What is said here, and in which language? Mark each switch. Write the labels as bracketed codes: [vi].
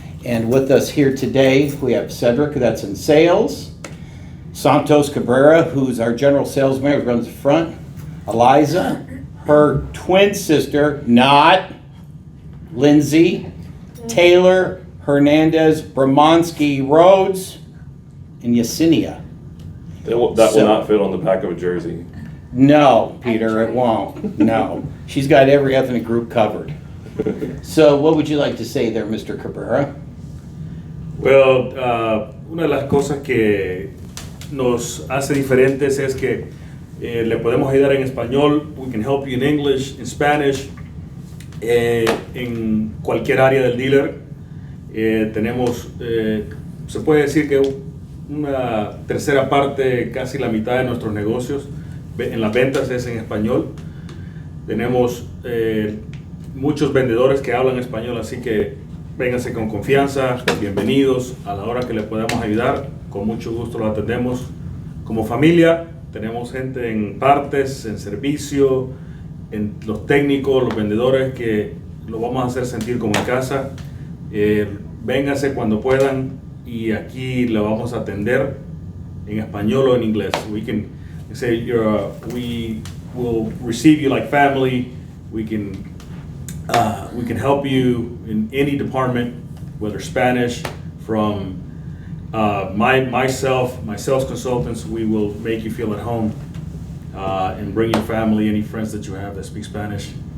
[en] And with us here today, we have Cedric, that's in sales, Santos Cabrera, who's our general sales manager, runs the front, Eliza, her twin sister, not Lindsay, Taylor Hernandez, Bramonsky Rhodes, and Yesenia. That will not fit on the back of a jersey. No, Peter, it won't. No. She's got every ethnic group covered. So what would you like to say there, Mr. Cabrera? [es] Well, una de las cosas que nos hace diferentes es que le podemos ayudar en español. [en] We can help you in English, in Spanish, [es] en cualquier área del dealer. Tenemos, se puede decir que una tercera parte, casi la mitad de nuestros negocios en las ventas es en español. Tenemos muchos vendedores que hablan español, así que vénganse con confianza, bienvenidos. A la hora que le podamos ayudar, con mucho gusto los atendemos. Como familia, tenemos gente en partes, en servicio, en los técnicos, los vendedores, que lo vamos a hacer sentir como en casa. Vénganse cuando puedan y aquí lo vamos a atender en español o en inglés. [en] We can say we will receive you like family. We can help you in any department, whether Spanish, from my sales consultants. We will make you feel at home, and bring your family, any friends that you have that speak Spanish.